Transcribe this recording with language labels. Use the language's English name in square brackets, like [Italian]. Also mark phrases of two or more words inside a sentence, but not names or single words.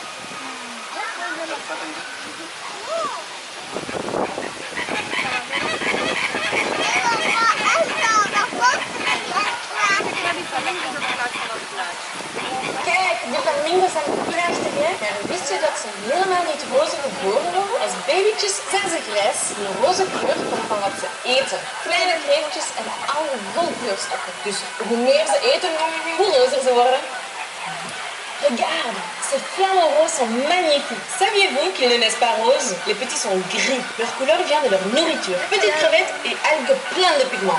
[Dutch] Kijk, de flamingo's zijn prachtig, hè? Maar wist je dat ze helemaal niet roze geboren worden? Als babytjes zijn ze grijs. De roze kleur komt van wat ze eten. Kleine kreeftjes en oude wolkleurstokken. Dus hoe meer ze eten, hoe rozer ze worden. [French] Regarde, ces flamants roses sont magnifiques. Saviez-vous qu'ils ne naissent pas roses? Les petits sont gris. Leur couleur vient de leur nourriture. Petites crevettes et algues pleines de pigments.